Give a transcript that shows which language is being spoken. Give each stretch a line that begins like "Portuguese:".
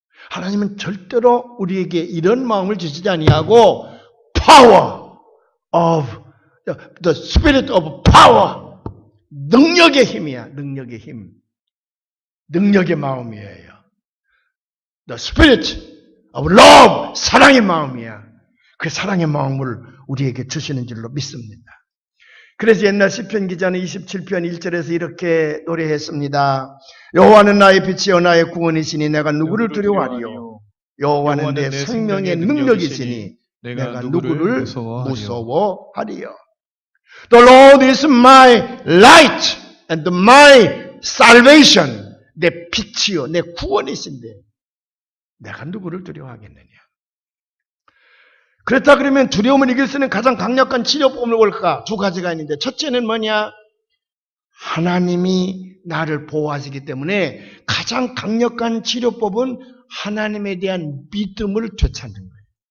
Korean: 하나님은 절대로 우리에게 이런 마음을 주시지 아니하고
English: power of the spirit of power,
Korean: 능력의 힘이야. 능력의 힘, 능력의 마음이에요.
English: The spirit of love,
Korean: 사랑의 마음이야. 그 사랑의 마음을 우리에게 주시는 줄로 믿습니다. 그래서 옛날 시편 기자는 27편 1절에서 이렇게 노래했습니다. 여호와는 나의 빛이요 나의 구원이시니 내가 누구를 두려워하리요. 여호와는 내 생명의 능력이시니 내가 누구를 무서워하리요.
English: The Lord is my light and my salvation.
Korean: 내 빛이요 내 구원이신데 내가 누구를 두려워하겠느냐. 그렇다 그러면 두려움을 이길 수 있는 가장 강력한 치료법은 뭘까? 두 가지가 있는데 첫째는 뭐냐? 하나님이 나를 보호하시기 때문에 가장 강력한 치료법은 하나님에 대한 믿음을 되찾는 거예요.